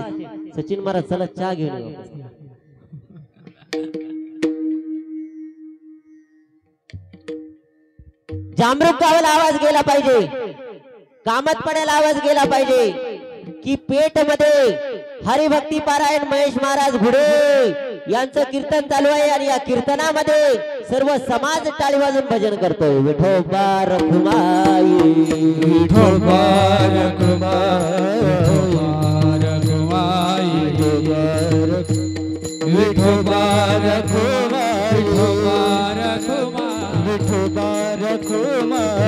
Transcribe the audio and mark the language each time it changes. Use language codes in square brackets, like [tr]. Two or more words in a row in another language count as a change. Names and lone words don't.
[mr] सचिन महाराज चला चहा घेऊन येऊ. जामरूक गावाला आवाज गेला पाहिजे, कामात पडायला आवाज गेला पाहिजे की पेठ मध्ये हरिभक्ती पारायण महेश महाराज घुडे यांचं कीर्तन चालू आहे आणि या कीर्तनामध्ये सर्व समाज टाळी वाजून भजन करतोय. विठोबा रखुमाई विठोबा रखुमाई विठोबा रखुमाई विठोबा रखुमाई